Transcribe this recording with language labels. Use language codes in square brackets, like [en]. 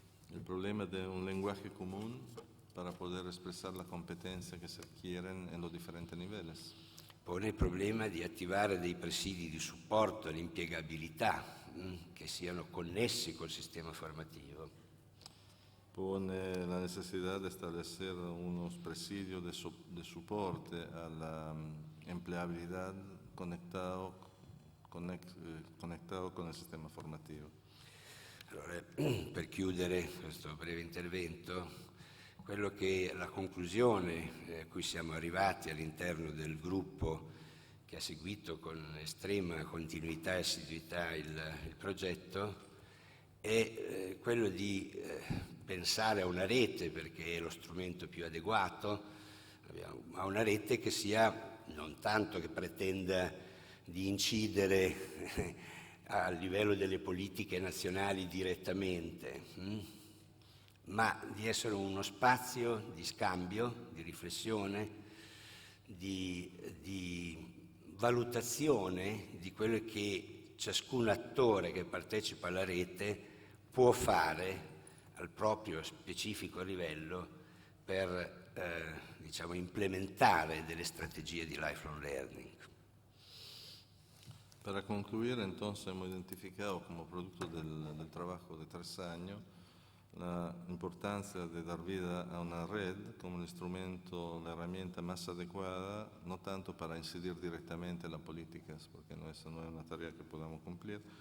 [es] El problema de un lenguaje común para poder expresar la competencia que se adquieren en los diferentes niveles. [it] Pone il problema di attivare dei presidi di supporto all'impiegabilità che siano connessi col sistema formativo. [es] Pone la necesidad de establecer unos presidios de soporte a la empleabilidad conectado con el sistema formativo. [it] Allora, per chiudere questo breve intervento, quello che la conclusione a cui siamo arrivati all'interno del gruppo che ha seguito con estrema continuità e assiduità il progetto è quello di pensare a una rete, perché è lo strumento più adeguato, a una rete che sia non tanto che pretenda di incidere a livello delle politiche nazionali direttamente, ma di essere uno spazio di scambio, di riflessione, di valutazione di quello che ciascun attore che partecipa alla rete può fare al proprio specifico livello per diciamo, implementare delle strategie di lifelong learning. [es] Para concluir, entonces, hemos identificado como producto del trabajo de 3 años la importancia de dar vida a una red como el instrumento, la herramienta más adecuada, no tanto para incidir directamente en las políticas, porque eso no es una tarea que podamos cumplir,